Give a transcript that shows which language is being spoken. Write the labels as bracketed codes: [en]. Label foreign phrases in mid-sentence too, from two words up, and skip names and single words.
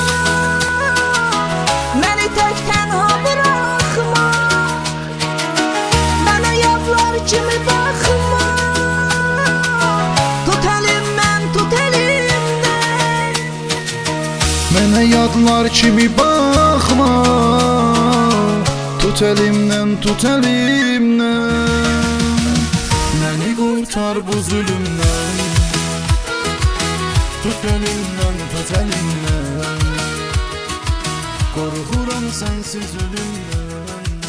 [az] Məni tək tənha bıraxma. Mənə yadlar kimi baxma. Tut əlimdən, tut əlimdən. Mənə yadlar kimi baxma. [tr] Tut elimden, tut elimden. Məni kurtar bu zulümden. Tut elimden, tut elimden. Korkuram sensiz ölümden.